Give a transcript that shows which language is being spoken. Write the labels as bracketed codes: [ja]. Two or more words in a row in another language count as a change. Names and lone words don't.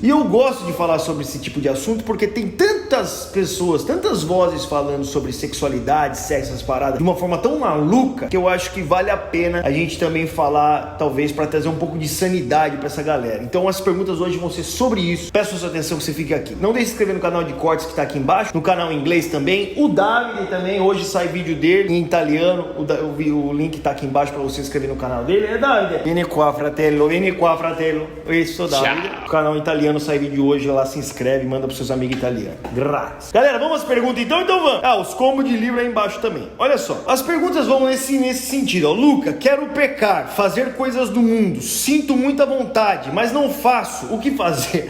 [pt] E eu gosto de falar sobre esse tipo de assunto porque tem tantas pessoas, tantas vozes falando sobre sexualidade, sexo, essas paradas, de uma forma tão maluca, que eu acho que vale a pena a gente também falar, talvez para trazer um pouco de sanidade para essa galera. Então as perguntas hoje vão ser sobre isso. Peço a sua atenção que você fique aqui. Não deixe de se inscrever no canal de cortes que está aqui embaixo, no canal em inglês também. O Davide também, hoje sai vídeo dele em italiano. O link está aqui embaixo para você se inscrever no canal dele. É Davide. [it] Vieni qua fratello, vieni qua fratello. [pt] Isso, Davide. O canal em italiano sai vídeo hoje, lá se inscreve, manda para seus amigos italianos. Graças. Galera, vamos às perguntas então? Então vamos. Os combos de livro aí embaixo também. Olha só, as perguntas vão nesse sentido. Luca, quero pecar, fazer coisas do mundo, sinto muita vontade, mas não faço, o que fazer?